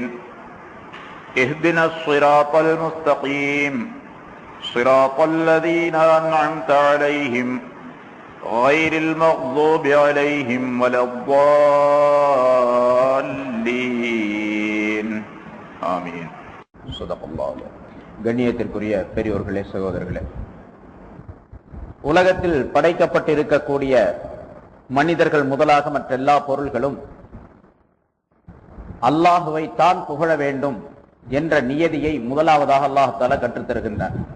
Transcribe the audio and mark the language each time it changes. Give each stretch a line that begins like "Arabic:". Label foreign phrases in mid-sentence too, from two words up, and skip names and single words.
Arabic: اهدنا الصراط المستقيم صراط الذين أنعمت عليهم غير المغضوب عليهم ولا الضالين. آمين. صدق الله.
Tamil: கண்ணியத்திற்குரிய பெரியோர்களே, சகோதரர்களே, உலகத்தில் படைக்கப்பட்டிருக்கக்கூடிய மனிதர்கள் முதலாக மற்ற எல்லா பொருள்களும் அல்லாஹுவை தான் புகழ வேண்டும் என்ற நியதியை முதலாவதாக
Arabic: الله تعالى
Tamil: கற்றுத் தருகின்றார்.